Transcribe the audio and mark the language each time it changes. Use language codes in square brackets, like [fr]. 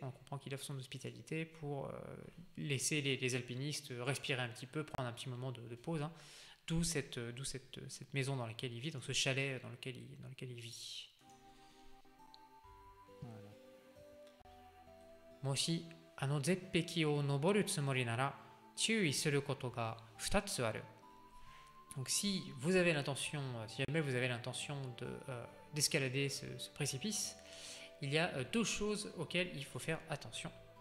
[fr] On comprend qu'il offre son hospitalité pour laisser les alpinistes respirer un petit peu, prendre un petit moment de pause. Hein. D'où cette maison dans laquelle il vit, donc ce chalet dans lequel il vit. Voilà. Moi aussi, [ja] あの絶壁を登るつもりなら注意することが2つある。 [fr] Donc si vous avez l'intention, si jamais vous avez l'intention d'escalader ce précipice, il y a deux choses auxquelles il faut faire attention.